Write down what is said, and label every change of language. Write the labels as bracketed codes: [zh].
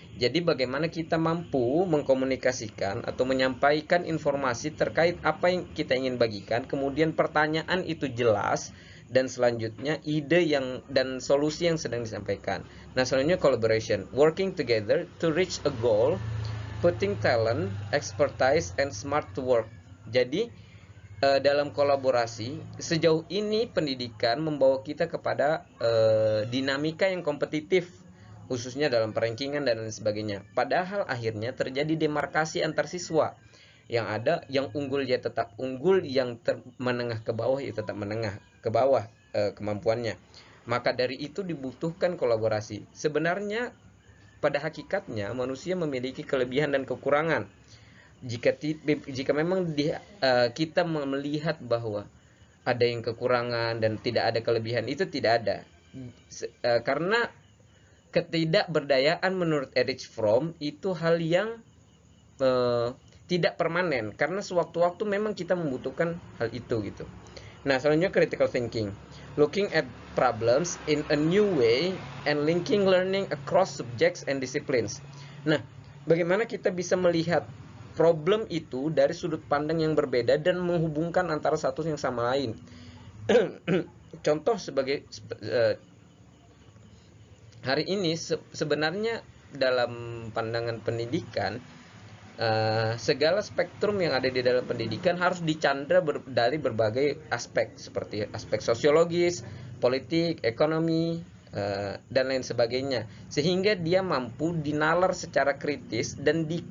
[id] Jadi bagaimana kita mampu mengkomunikasikan atau menyampaikan informasi terkait apa yang kita ingin bagikan, kemudian pertanyaan itu jelas dan selanjutnya ide dan solusi yang sedang disampaikan. Nah, selanjutnya [en] collaboration, working together to reach a goal, putting talent, expertise, and smart to work. [id] Jadi dalam kolaborasi, sejauh ini pendidikan membawa kita kepada dinamika yang kompetitif, khususnya dalam perankingan dan lain sebagainya. Padahal akhirnya terjadi demarkasi antar siswa. Yang ada yang unggul ya tetap unggul, yang menengah ke bawah ya tetap menengah ke bawah kemampuannya. Maka dari itu dibutuhkan kolaborasi. Sebenarnya pada hakikatnya manusia memiliki kelebihan dan kekurangan. Jika memang kita melihat bahwa ada yang kekurangan dan tidak ada kelebihan, itu tidak ada. Karena ketidakberdayaan menurut Erich Fromm itu hal yang tidak permanen, karena sewaktu-waktu memang kita membutuhkan hal itu gitu. Nah, selanjutnya [en] critical thinking, looking at problems in a new way and linking learning across subjects and disciplines. [id] Nah, bagaimana kita bisa melihat problem itu dari sudut pandang yang berbeda dan menghubungkan antara satu yang sama lain. Contoh sebagai hari ini sebenarnya dalam pandangan pendidikan, segala spektrum yang ada di dalam pendidikan harus dicandra dari berbagai aspek, seperti aspek sosiologis, politik, ekonomi, dan lain sebagainya, sehingga dia mampu dinalar secara kritis dan